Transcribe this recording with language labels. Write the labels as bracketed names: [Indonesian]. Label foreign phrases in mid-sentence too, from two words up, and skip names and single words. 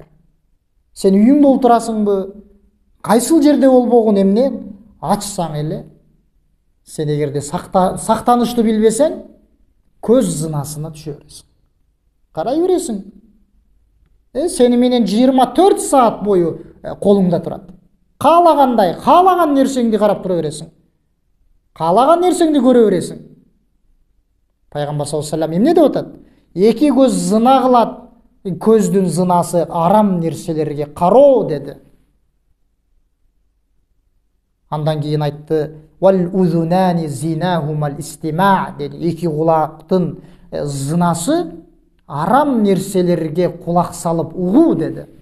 [Kyrgyz] Сен үйүңдө олтурасыңбы? Кайсыл жерде болбогун эмне ачсаң эле, сен эгерде сактанышты билбесең, көз зынасына түшө бересиң. Карай бересиң. Сени менен 24 саат бою колуңда турат. Каалагандай, каалаган нерсеңди карап тура бересиң. Каалаган нерсеңди көрө бересиң. Пайгамбар [Arabic] صلى الله عليه وسلم [Kyrgyz] эмне деп атат? Эки көз зына кылат, көздүн зынасы арам нерселерге кароо деди. Андан кийин айтты: [Arabic] "والأذنان زناهما الاستماع" [Kyrgyz] деди. Эки кулактын зынасы арам нерселерге кулак салып угуу деди.